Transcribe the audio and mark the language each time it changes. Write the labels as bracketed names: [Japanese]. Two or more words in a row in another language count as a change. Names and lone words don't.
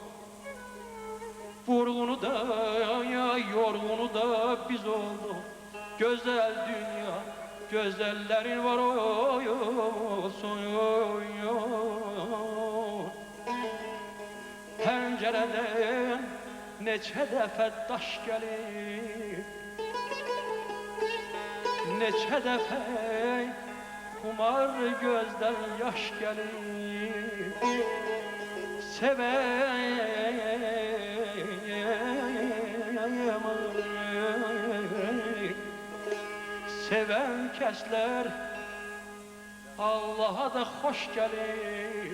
[Turkish] Vurgunu da yorgunu da biz olduk. Güzel dünya, güzellerin var olsun. [Azerbaijani] Pencereden neçə dəfə daş gəlir, neçə dəfə kumar gözdən yaş gəlir. Seven kəslər Allah'a da xoş gəlir.